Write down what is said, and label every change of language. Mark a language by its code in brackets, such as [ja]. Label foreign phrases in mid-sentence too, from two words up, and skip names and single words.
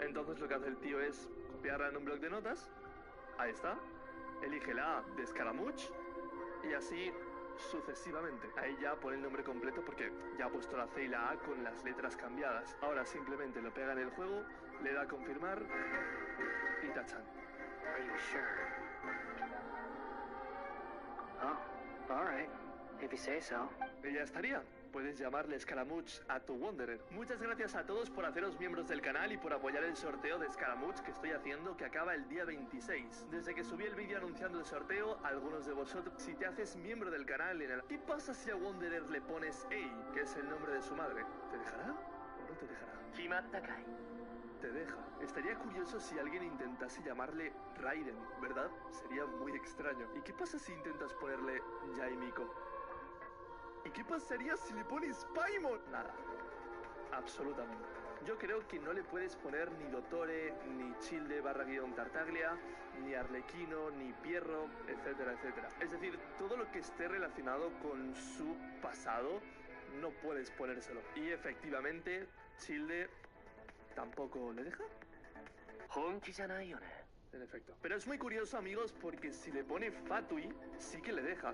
[es] Entonces lo que hace el tío es copiarla en un bloc de notas. Ahí está. Elige la A de Scaramouche y así sucesivamente. Ahí ya pone el nombre completo porque ya ha puesto la C y la A con las letras cambiadas. Ahora simplemente lo pega en el juego, le da a confirmar y tachan. [en] Are you sure? Oh, alright. If you say so. [es] Y ya estaría. Puedes llamarle Scaramouche a tu Wanderer. Muchas gracias a todos por haceros miembros del canal y por apoyar el sorteo de Scaramouche que estoy haciendo, que acaba el día 26. Desde que subí el vídeo anunciando el sorteo, algunos de vosotros, si te haces miembro del canal en el... ¿Qué pasa si a Wanderer le pones Ei, que es el nombre de su madre? ¿Te dejará o no te dejará? Te deja. Estaría curioso si alguien intentase llamarle Raiden, ¿verdad? Sería muy extraño. ¿Y qué pasa si intentas ponerle Yaimiko? ¿Y ¿Qué pasaría si le pones Paimon? Nada. Absolutamente. Yo creo que no le puedes poner ni Dottore, ni Childe / Tartaglia, ni Arlequino, ni Pierro, etcétera, etcétera. Es decir, todo lo que esté relacionado con su pasado, no puedes ponérselo. Y efectivamente, Childe tampoco le deja. En efecto. Pero es muy curioso, amigos, porque si le pone Fatui, sí que le deja.